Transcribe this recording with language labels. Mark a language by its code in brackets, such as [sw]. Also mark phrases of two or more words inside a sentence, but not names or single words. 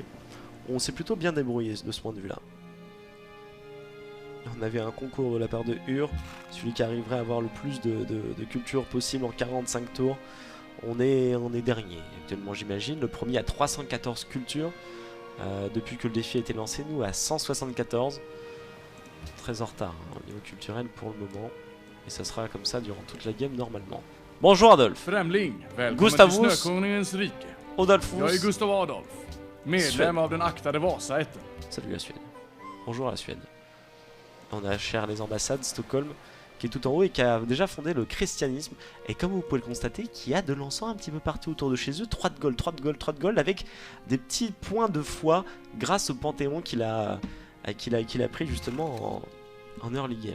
[fr] On s'est plutôt bien débrouillé de ce point de vue là. On avait un concours de la part de Ur, celui qui arriverait à avoir le plus de culture possible en 45 tours. On est dernier actuellement j'imagine. Le premier a 314 cultures. Depuis que le défi a été lancé, nous à 174. Très en retard hein, au niveau culturel pour le moment. Et ça sera comme ça durant toute la game normalement. Bonjour Adolf. [sv] Främling, välkommen Gustavus. till Snökonungens rike. Adolfus. Jag är Gustav Adolf, medlem [fr] Suède. [sv] av den aktade Vasaätten. [fr] Salut la Suède. Bonjour la Suède. On a cher les ambassades, Stockholm, qui est tout en haut et qui a déjà fondé le christianisme. Et comme vous pouvez le constater, qui a de l'encens un petit peu partout autour de chez eux. 3 de gold, 3 de gold, 3 de gold, avec des petits points de foi grâce au Panthéon qu'il a pris justement en [en] early game.